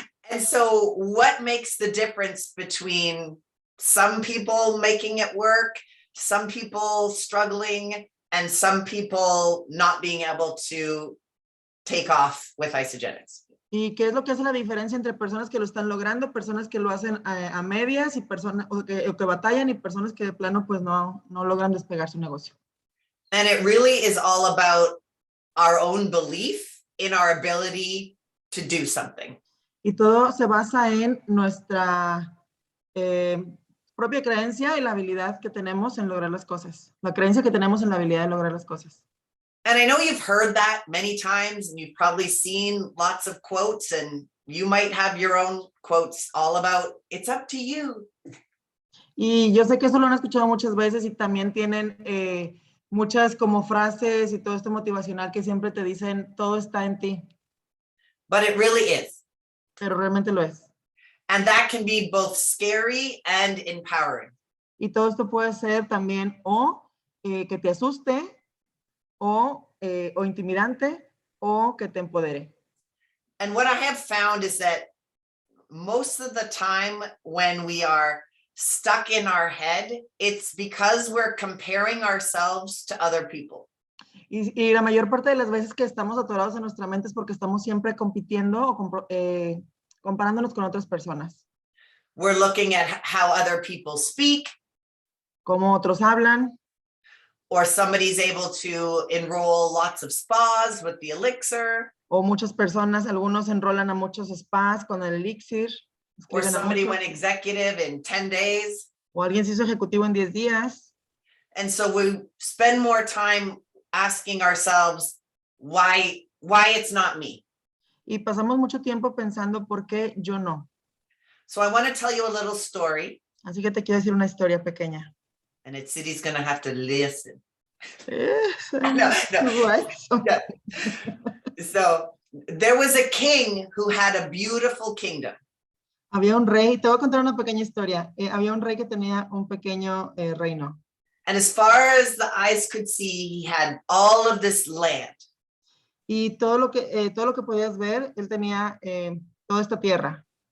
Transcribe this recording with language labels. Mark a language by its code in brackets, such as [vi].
[en] And so what makes the difference between some people making it work, some people struggling, and some people not being able to take off with Isagenix? [es] ¿Y qué es lo que hace la diferencia entre personas que lo están logrando, personas que lo hacen a medias y personas que batallan y personas que de plano pues no logran despegar su negocio? [en] And it really is all about our own belief in our ability to do something. [es] Y todo se basa en nuestra propia creencia y la habilidad que tenemos en lograr las cosas. La creencia que tenemos en la habilidad de lograr las cosas. [en] And I know you've heard that many times and you've probably seen lots of quotes and you might have your own quotes all about it's up to you. [es] Y yo sé que eso lo han escuchado muchas veces y también tienen muchas como frases y todo esto motivacional que siempre te dicen todo está en ti. [en] But it really is. [es] Pero realmente lo es. [en] And that can be both scary and empowering. [es] Y todo esto puede ser también o que te asuste o intimidante o que te empodere. [en] And what I have found is that most of the time when we are stuck in our head, it's because we're comparing ourselves to other people. [es] Y la mayor parte de las veces que estamos atorados en nuestra mente es porque estamos siempre compitiendo o comparándonos con otras personas. [en] We're looking at how other people speak. [es] Cómo otros hablan. [en] Or somebody's able to enroll lots of spas with the elixir. [es] O muchas personas, algunos enrolan a muchos spas con el elixir. [en] Or somebody went executive in 10 days. [es] O alguien se hizo ejecutivo en 10 días. [en] And so we spend more time asking ourselves why it's not me. [es] Y pasamos mucho tiempo pensando por qué yo no. [en] So I want to tell you a little story. [es] Así que te quiero decir una historia pequeña. [en] And City's going to have to listen. No. So there was a king who had a beautiful kingdom. [es] Había un rey, te voy a contar una pequeña historia. Había un rey que tenía un pequeño reino. [en] And as far as the eyes could see, he had all of this land. [es] Y todo lo que podías ver, él tenía toda esta tierra.